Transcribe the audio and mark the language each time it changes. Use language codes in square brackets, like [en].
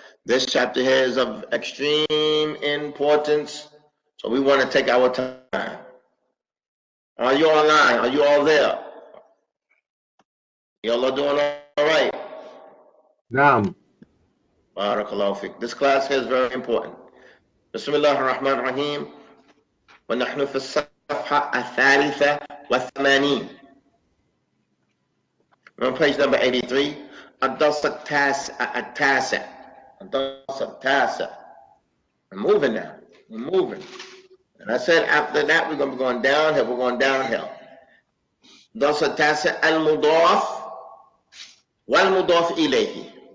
[en] This chapter here is of extreme importance, so we want to take our time. Are you online? Are you all there? You all are doing all right? [ar] Naam. Barakallahu fiqh. [en] This class here is very important. [ar] Bismillah ar-Rahman ar-Rahim. ونحن في الصفحة الثالثة والثمانين. [en] On page number 83. [ar] الدرس التاسع. الدرس التاسع. [en] I'm moving now. I'm moving. And I said after that we're going to be going downhill. We're going downhill. [ar] الدرس التاسع المضاف والمضاف إليه.